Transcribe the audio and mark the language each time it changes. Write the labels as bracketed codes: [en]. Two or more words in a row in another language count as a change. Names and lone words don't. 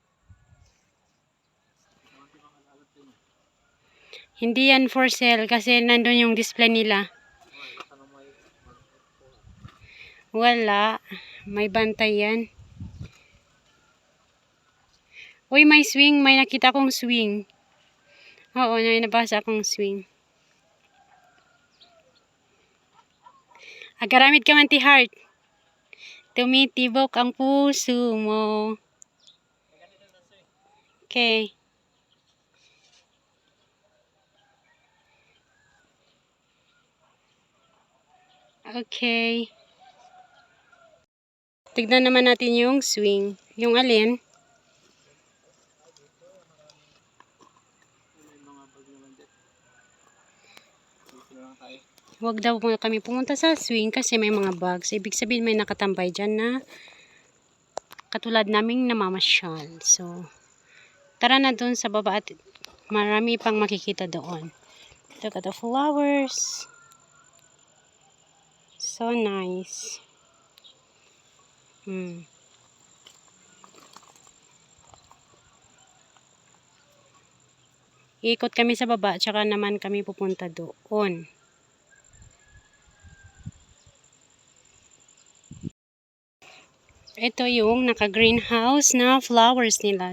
[tl] Hindi yan for sale kasi nandun yung display nila. Wala. May bantay yan. Uy, may swing. May nakita kong swing. Oo, may nabasa akong swing. [ilo] Agaramid ka man ti heart. [tl] Tumitibok ang puso mo. Okay. Okay. Tignan naman natin yung swing. Yung alin? May mga bag naman dito. Dito lang tayo. Huwag daw muna kami pumunta sa swing kasi may mga bugs. Ibig sabihin may nakatambay dyan na katulad naming namamasyal. So, tara na dun sa baba at marami pang makikita doon. [en] Look at the flowers. So nice. [tl] Ikot kami sa baba, tsaka naman kami pupunta doon. Ito yung naka-greenhouse na flowers nila.